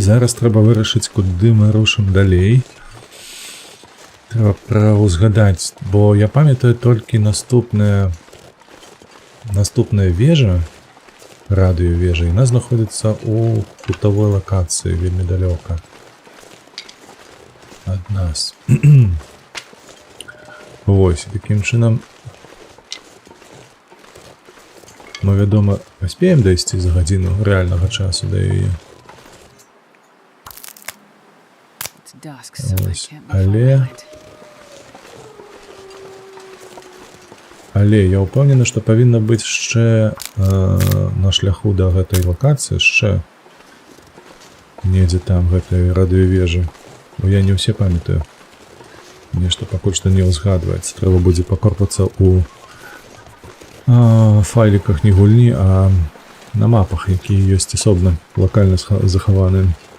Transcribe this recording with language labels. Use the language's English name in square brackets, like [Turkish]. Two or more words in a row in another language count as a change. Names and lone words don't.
[Ukrainian] Зараз треба вирішити, куди ми рушимо далі. Треба проузгадати, бо я пам'ятаю тільки наступна вежа, радіовежа, і вона знаходиться у кутовій локації, вельми далеко від нас. [Belarusian] Ось, таким чином мы, вядома, паспеем дайсці за гадзіну рэальнага часу да яе. [English] It's dusk, so I [Ukrainian] Ось, [English] can't be far [Ukrainian] але... [English] behind. [Belarusian] Але я ўпэўнены, што павінна быць яшчэ на шляху да гэтай лакацыі, яшчэ недзе там гэтай радыёвежы. Бо я не ўсе памятаю. Нешта пакуль што не ўзгадваецца. Трэба будзе пакорпацца ў файліках не гульні, а на мапах, якія ёсць асобна лакальна захаваныя.